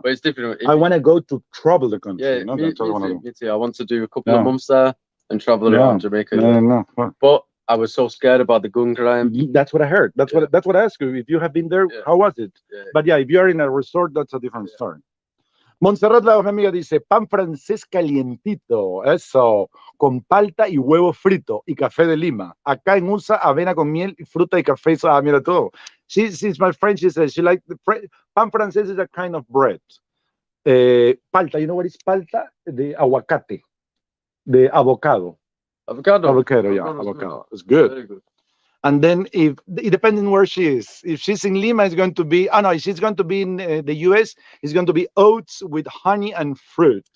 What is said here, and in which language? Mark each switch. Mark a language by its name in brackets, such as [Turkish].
[English] But it's different. I want to go to travel the country. Yeah, no? me too. I want to do a couple of months there and travel around Jamaica. No. But I was so scared about the gun crime. That's what I heard. That's what I asked you. If you have been there, how was it? But if you are in a resort, that's a different story. [Spanish] Montserrat, la amiga, dice, pan francés calientito, eso, con palta y huevo frito y café de Lima. Acá en USA, avena con miel y fruta y café. Mira todo. [English] She's my friend, she says, she like pan francés is a kind of bread. Palta, you know what is palta? [Spanish] De aguacate, de [English] avocado. Avocado, avocado. It's good. Very good. And then it depends on where she is. If she's in Lima, it's going to be, if she's going to be in the US, it's going to be oats with honey and fruit.